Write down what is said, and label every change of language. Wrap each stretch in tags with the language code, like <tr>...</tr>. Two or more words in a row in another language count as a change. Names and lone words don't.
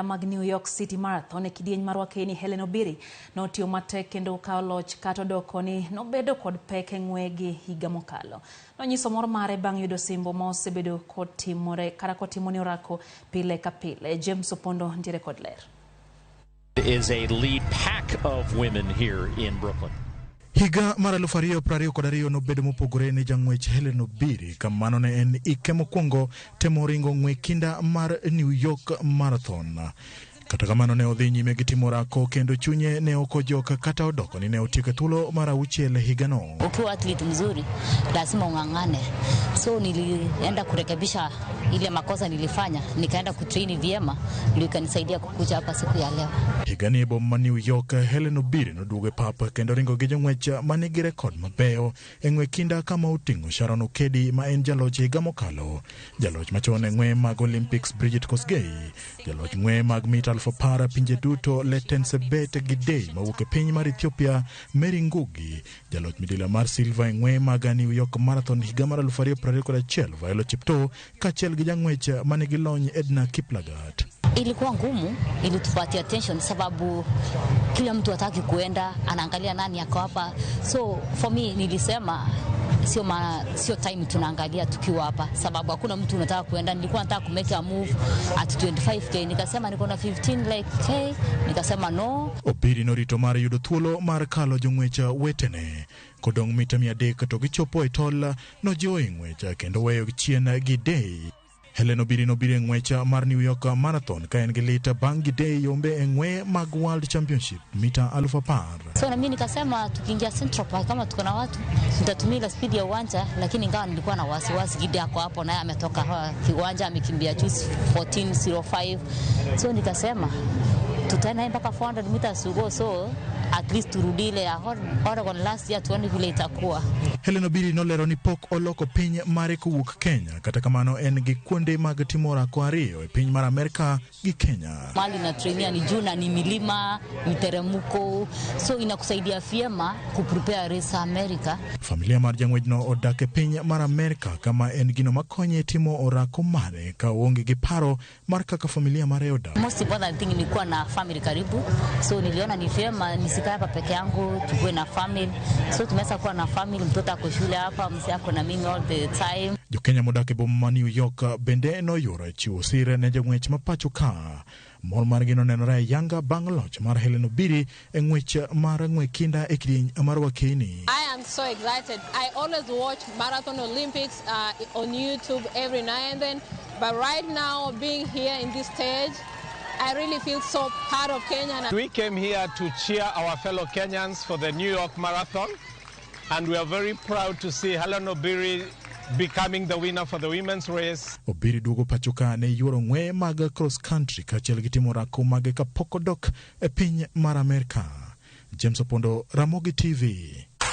<luo>mag New York City Marathon e kidieny mar wakeni Hellen Obiri notiyo matek kendo kawo loch kata odoko ni nobedo kod pek e ng'we gi higa mokalo. Nonyiso mor mare bang' yudo simbo ma osebedo kotimore kata kotimone orako pile ka pile. James Opondo ntiere kod ler.</luo> <en>Is a lead pack of women here in Brooklyn.</en> <luo>Higa mar 2022 nobedo mopogore ne jang'wech Hellen Obiri kamano ne en ike mokwongo temo ringo ng'we kinda mar New York Marathon. Kata kamano ne odhi nyime gi timo orako kendo chunye ne okojok kata odoko ni ne otieko thuolo mar 6 higa no.</luo> <sw>Ukiwa athlete mzuri lazima ung'ang'ane. So nilienda kurekebisha ile makosa nilifanya, nikaenda kutrain vyema ndio ikanisaidia kukuja hapa siku ya leo.</sw> <luo>Higa ni boma New York Hellen Obiri noduogo papa kendo ringo gi jong'wech manigi rekod mabeyo e ng'we kinda kama oting'o Sharon Okedi ma en jaloch higa mokalo, jaloch machon e ng'we mag Olympics Bridget Kosgei, jaloch ng'we mag mita 1000 pinje duto Letensebet Gidei mawuok e piny mar Ethiopia Mary Ngugi, jaloch midila mar silver e ng'we mag New York Marathon higa mar 2021 Violet Chepto kaachiel gi jang'wech manigi lony Edna Kiplagat.</luo> <sw>Ilikuwa ngumu, ilitupatia attention sababu kila mtu hataki kuenda, anaangalia nani yako hapa.</sw> <en>So for me</en> <sw>nilisema sio time tunaangalia tukiwa hapa sababu hakuna mtu unataka kuenda. Nilikuwa nataka ku</sw> <en>make a move at 25k,</en> <sw>nikasema niko na 15 like k, nikasema no.</sw> <luo>Obiri norito mar yudo thuolo mar kalo jong'wech wetene kodong' mita 300 to gichopo e tol no jo ng'wech kendo weyo chien Gidei. Hellen Obiri nobire ng'wech mar New York Marathon ka en gi lita bang' Gidei yombe e ng'we mag World Championship mita 1000.</luo> <sw>So na mimi nikasema tukiingia Central Park kama tuko na watu nitatumia speed ya uwanja, lakini ingawa nilikuwa na wasiwasi Gidei yako hapo naye ametoka kiwanja amekimbia 14:05. So nikasema tutaenda mpaka</sw> <en>400 meters to go, so at least</en> <sw>turudile ya Oregon</sw> <en>last year</en> <sw>tuone vile itakuwa.</sw> <luo>Hellen Obiri nolero ni pok oloko piny mare kowuok Kenya, kata kamano en gi kuonde mag timo orako ariyo e piny mar Amerika gi Kenya.</luo> <sw>Mali na trainia ni juu na ni milima, miteremko, so inakusaidia vyema kuprepare race Amerika.</sw> <luo>Familia mar jang'wejno odak e piny mar Amerika kama en gino makonye timo orako mare ka onge gi paro mar kaka familia mare odak.</luo> <en>Most important thing</en> <sw>ni kuwa na family karibu, so niliona ni vyema nisikae hapa peke yangu, tukue na family. So tumeweza kuwa na family, mtoto ako shule hapa, mzee ako na mimi</sw> <en>all the time.</en> <luo>Jo Kenya modak e boma New York bende noyoro chiwo sire ne jang'wech ma pacho ka. Mor margi nonenore yanga bang' loch mar Hellen Obiri e ng'wech mar ng'we kinda e kidieny mar wakeni.</luo> <en>I am so excited. I always watch Marathon Olympics on YouTube every now and then, but right now being here in this stage, I really feel so proud of Kenya. We came here to cheer our fellow Kenyans for the New York Marathon, and we are very proud to see Hellen Obiri becoming the winner for the women's race.</en> <luo>Obiri duogo pachoka ne yuoro ng'we mag cross country kaachiel gi timo orako mage kapok odok e piny mar Amerika. James Opondo, Ramogi TV.</luo>